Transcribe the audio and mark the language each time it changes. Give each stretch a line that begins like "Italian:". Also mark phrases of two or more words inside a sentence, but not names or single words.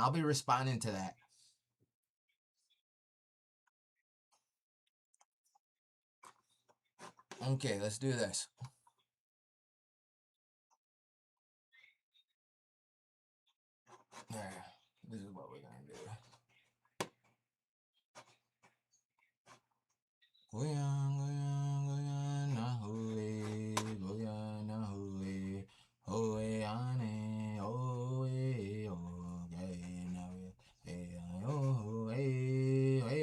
English: I'll be responding to that. Okay, let's do this. There. This is what we're gonna do. Goyan, goyan, goyan, nahoe, goyan, nahoe, hoe ane, oe, oe, nawe, e oh, e,